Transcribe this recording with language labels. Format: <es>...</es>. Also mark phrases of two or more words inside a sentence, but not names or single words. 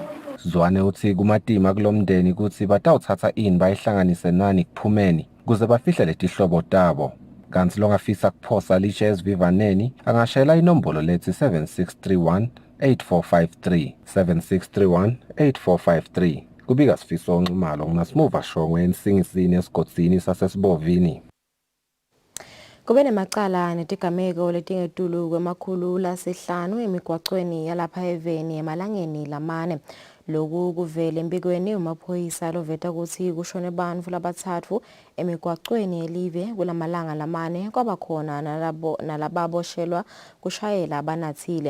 <ss>Zwane uthi kumatima kulomndeni ukuthi batawuthatha ini bayihlanganise nani kuphumeni kuze bafihle letihlobo tabo. Kanti longafisa kuphosa lishe esivivaneni angashayela inombolo lethi 7631 8453 7631 8453 kubika Sifiso Onxumalo nginasimuva shongwe ensingisini esigodini sasesibovini. Kube nemacala netigameko letingetulu kwemakhulu lasihlanu emigwacweni yalapha eveni emalangeni lamane. Loku kuvele embikweni umaphoyisa loveta ukuthi kushone bantfu labatsatfu emigwacweni yelive kulamalanga lamane kwabakhona nalababoshelwa kushayela abanathile.</ss>